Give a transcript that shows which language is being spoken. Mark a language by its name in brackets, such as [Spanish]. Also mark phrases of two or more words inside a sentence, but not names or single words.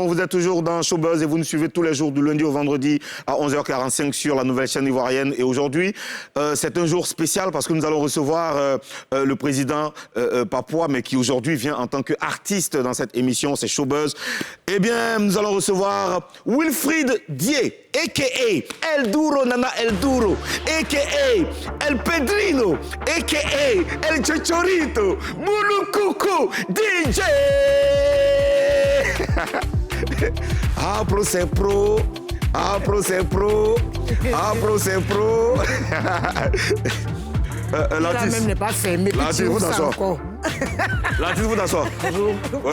[French] Vous êtes toujours dans Showbuzz et vous nous suivez tous les jours du lundi au vendredi à 11h45 sur la nouvelle chaîne ivoirienne. Et aujourd'hui, c'est un jour spécial parce que nous allons recevoir le président papouas, mais qui aujourd'hui vient en tant qu'artiste dans cette émission, c'est Showbuzz. Eh bien, nous allons recevoir Wilfried Dié, a.k.a. El Duro Nana El Duro, a.k.a. El Pedrino, a.k.a. El Chochorito, Moulokoukou, DJ. Apro c'est pro, Apro c'est pro, Apro c'est pro. Là même n'est pas fermé. L'artiste, vous d'asseoir. L'artiste, vous d'asseoir. Bonjour. Ouais.